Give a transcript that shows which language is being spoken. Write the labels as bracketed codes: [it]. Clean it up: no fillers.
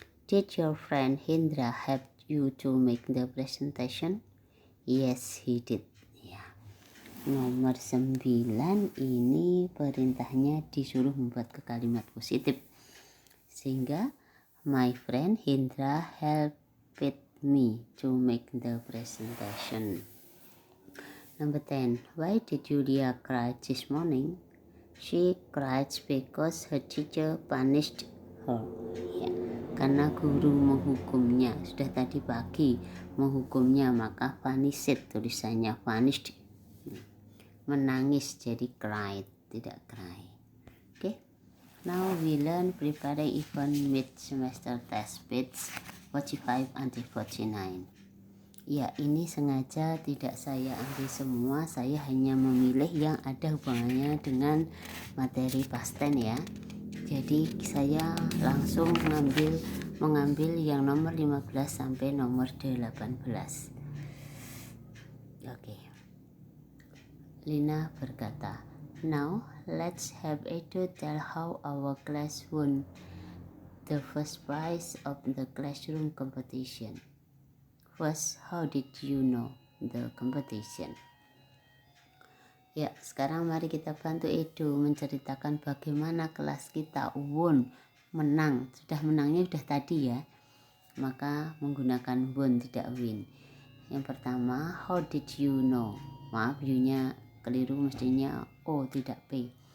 [en] Did your friend Hendra help you to make the presentation? Yes, he did. Ya. [id] Nomor 9 ini perintahnya disuruh membuat ke kalimat positif. Sehingga [en] my friend Hendra helped me to make the presentation. Number 10. Why did Julia cry this morning? She cried because her teacher punished her. [id] Ya, karena guru menghukumnya. Sudah tadi pagi menghukumnya, maka punished tulisannya punished. Menangis jadi cried, tidak cry. Okay. [en] Now we learn preparing event mid-semester test page 45 until 49. [id] Ya, ini sengaja tidak saya ambil semua, saya hanya memilih yang ada hubungannya dengan materi past tense ya. Jadi saya langsung mengambil yang nomor 15 sampai nomor 18. Oke. Lina berkata, [en] now let's have Edo tell how our class won the first prize of the classroom competition. First, how did you know the competition? [id] Ya, sekarang mari kita bantu Edo menceritakan bagaimana kelas kita won, menang. Menangnya sudah tadi ya. Maka menggunakan won tidak win. Yang pertama, [en] how did you know? [id] Maaf, you-nya keliru, mestinya O tidak P.